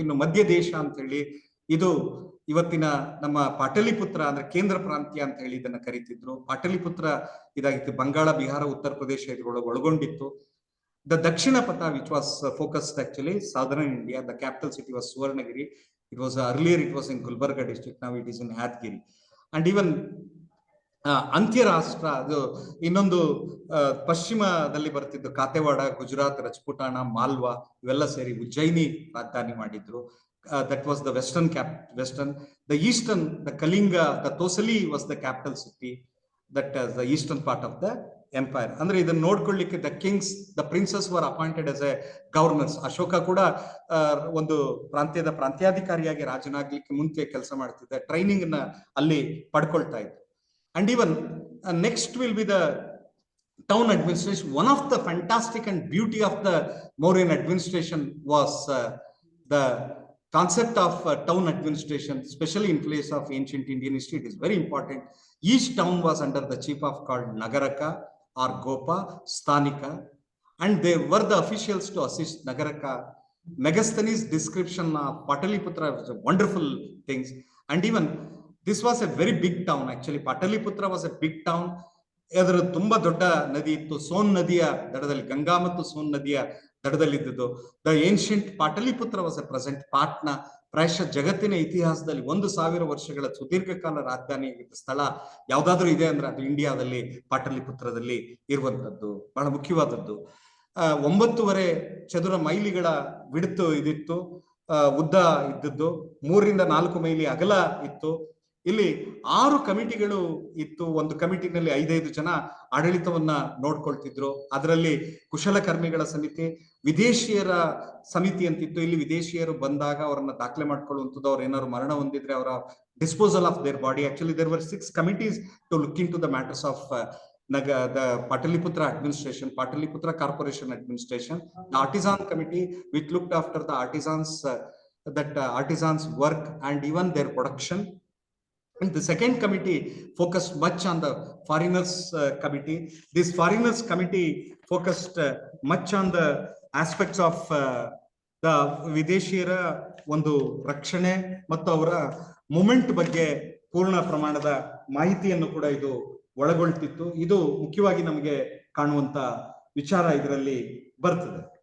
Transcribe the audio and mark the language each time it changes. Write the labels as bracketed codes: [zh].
[kn] ಇನ್ನು ಮಧ್ಯ ದೇಶ ಅಂತ ಹೇಳಿ, ಇದು ಇವತ್ತಿನ ನಮ್ಮ ಪಾಟಲಿಪುತ್ರ ಅಂದ್ರೆ ಕೇಂದ್ರ ಪ್ರಾಂತ್ಯ ಅಂತ ಹೇಳಿ ಇದನ್ನ ಕರೀತಿದ್ರು. ಪಾಟಲಿಪುತ್ರ ಇದಾಗಿತ್ತು. ಬಂಗಾಳ, ಬಿಹಾರ, ಉತ್ತರ ಪ್ರದೇಶ ಇದ್ರೊಳಗೆ ಒಳಗೊಂಡಿತ್ತು. [en] The Dakshinapatha which was focused actually southern India. The capital city was Suvarnagiri. It was earlier it was in Gulbarga district, now it is in Yadgiri. And even [kn] ಅಂತ್ಯರಾಷ್ಟ್ರ, ಅದು ಇನ್ನೊಂದು ಪಶ್ಚಿಮದಲ್ಲಿ ಬರ್ತಿದ್ದು ಕಾತೆವಾಡ, ಗುಜರಾತ್, ರಜಪುಟಾಣ, ಮಾಲ್ವಾ ಇವೆಲ್ಲ ಸೇರಿ ಉಜ್ಜಯಿನಿ ರಾಜಧಾನಿ ಮಾಡಿದ್ರು. [en] That was the western. The eastern, the Kalinga, the Tosali was the capital city. That the eastern part of the empire. [kn] ಅಂದ್ರೆ ಇದನ್ನ ನೋಡ್ಕೊಳ್ಳಿಕ್ಕೆ [en] The kings, the princes were appointed as a governors. [kn] Ashoka ಕೂಡ ಒಂದು ಪ್ರಾಂತ್ಯದ ಪ್ರಾಂತ್ಯಾಧಿಕಾರಿಯಾಗಿ ರಾಜನಾಗ್ಲಿಕ್ಕೆ ಮುಂಚೆ ಕೆಲಸ ಮಾಡ್ತಿದ್ದ. ಟ್ರೈನಿಂಗ್ ನ ಅಲ್ಲಿ ಪಡ್ಕೊಳ್ತಾ ಇದ್ರು. [en] And even next will be the town administration. One of the fantastic and beauty of the Mauryan administration was the concept of town administration, especially in place of ancient Indian history. It is very important. Each town was under the chief of called Nagaraka or Gopa, Sthanika, and they were the officials to assist Nagaraka. Megasthenes' description of Pataliputra was a wonderful things. And even this was a very big town. Actually, Pataliputra was a big town. [kn] ಅದರ ತುಂಬಾ ದೊಡ್ಡ ನದಿ ಇತ್ತು. ಸೋನ್ ನದಿಯ ದಡದಲ್ಲಿ, ಗಂಗಾ ಮತ್ತು ಸೋನ್ ನದಿಯ ದಡದಲ್ಲಿದ್ದು. [en] The ancient Pataliputra was a present Patna. [kn] ಪ್ರಾಯಶಃ ಜಗತ್ತಿನ ಇತಿಹಾಸದಲ್ಲಿ 1000 ವರ್ಷಗಳ ಸುದೀರ್ಘ ಕಾಲ ರಾಜಧಾನಿ ಸ್ಥಳ ಯಾವ್ದಾದ್ರು ಇದೆ ಅಂದ್ರೆ ಅದು ಇಂಡಿಯಾದಲ್ಲಿ ಪಾಟಲಿಪುತ್ರದಲ್ಲಿ ಇರುವಂತದ್ದು ಬಹಳ ಮುಖ್ಯವಾದದ್ದು. 9.5 ಚದುರ ಮೈಲಿಗಳ ವಿಡ್ತು ಇದಿತ್ತು, ಉದ್ದ ಇದ್ದದ್ದು, 3 ರಿಂದ 4 ಮೈಲಿ ಅಗಲ ಇತ್ತು. ಇಲ್ಲಿ 6 ಕಮಿಟಿಗಳು ಇತ್ತು. ಒಂದು ಕಮಿಟಿನಲ್ಲಿ 5 ಜನ ಆಡಳಿತವನ್ನ ನೋಡ್ಕೊಳ್ತಿದ್ರು. ಅದರಲ್ಲಿ ಕುಶಲಕರ್ಮಿಗಳ ಸಮಿತಿ, ವಿದೇಶಿಯರ ಸಮಿತಿ ಅಂತಿತ್ತು. ಇಲ್ಲಿ ವಿದೇಶಿಯರು ಬಂದಾಗ ಅವರನ್ನ ದಾಖಲೆ ಮಾಡ್ಕೊಳ್ಳುವಂಥದ್ದು, ಅವ್ರು ಏನಾದ್ರು ಮರಣ ಹೊಂದಿದ್ರೆ ಅವರ [en] Disposal of their body. Actually there were 6 committees to look into the matters of the Pataliputra administration, Pataliputra Corporation administration. The artisan committee which looked after the artisans, artisans work and even their production. And the second committee focused much on the foreigners committee. This foreigners committee focused much on the aspects of the [kn] ವಿದೇಶಿಯರ ಒಂದು ರಕ್ಷಣೆ ಮತ್ತು ಅವರ moment ಬಗ್ಗೆ ಪೂರ್ಣ ಪ್ರಮಾಣದ ಮಾಹಿತಿಯನ್ನು ಕೂಡ ಇದು ಒಳಗೊಳ್ತಿತ್ತು. ಇದು ಮುಖ್ಯವಾಗಿ ನಮಗೆ ಕಾಣುವಂತ ವಿಚಾರ ಇದರಲ್ಲಿ ಬರ್ತದೆ.